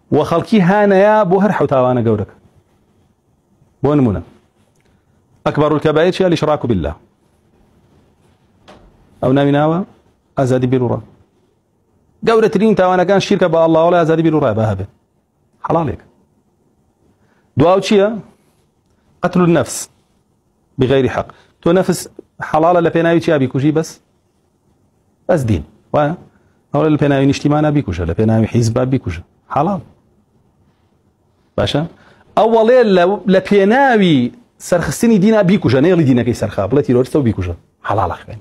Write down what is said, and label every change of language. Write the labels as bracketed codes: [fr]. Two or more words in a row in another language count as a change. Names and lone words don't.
[ckb] وخەڵکی هانەیە بۆ هەر حوتاوانە گەورەکە. بۆ نمونە [ar] ئەکبەر الکەبائیر [ckb] چیە؟ [ar] الإشراك بالله. [ckb] ئەو ناویناوە ئازادی بیر و ڕای. گەورەترین تاوانەکان شیرکە بە ئەڵڵا وەڵای ئازادی بیر و ڕای بە هەبێ حەڵاڵێک. دواو چییە؟ [ar] قتل النفس بغير حق. [ckb] تو نفس حەڵاڵە لە پێناوی چیا بیکوژی؟ بەس دین وایە؟ ئەوە لە پێناوی نیشتیمانە بیکوژە، لە پێناوی حیزب بیکوژە، حەڵاڵ. باشە ئەوەڵێ لە پێناوی سەرخستنی دینە بیکوژە، نێڵی دینەکەی سەرخا بڵێ تیرۆریستە و بیکوژە، حەڵاڵە خوێنی.